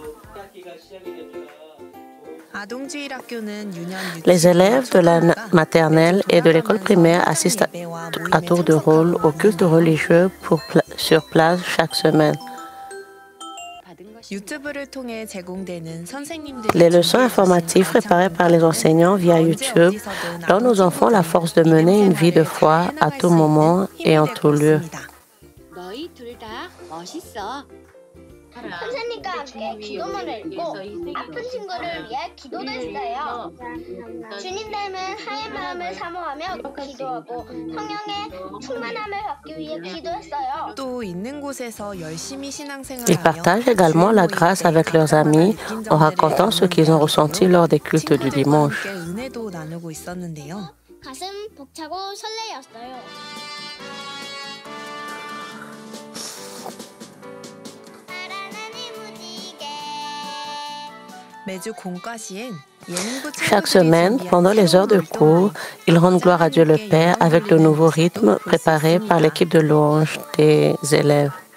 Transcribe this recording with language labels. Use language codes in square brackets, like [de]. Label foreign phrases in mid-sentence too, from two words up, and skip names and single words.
[fr] Les élèves de la maternelle et de l'école primaire assistent à tour de rôle au culte religieux sur place chaque semaine. Les leçons informatives préparées par les enseignants via YouTube donnent aux enfants la force de mener une vie de foi à tout moment et en tout lieu. [ko] 선생님과 함께 기도문을 읽고 아픈 친구를 위해 기도도 했어요. 주님 닮은 하얀 마음을 사모하며 기도하고 성령의 충만함을 받기 위해 기도했어요. 또 있는 곳에서 열심히 신앙생활하며 [fr] Ils partagent également la grâce avec leurs amis en racontant ce qu'ils ont ressenti lors des cultes du dimanche. [ko] 은혜도 나누고 있었는데요. 가슴 벅차고 설레였어요. [fr] Chaque semaine, pendant les heures de cours, ils rendent gloire à Dieu le Père avec le nouveau rythme préparé par l'équipe de louange des élèves.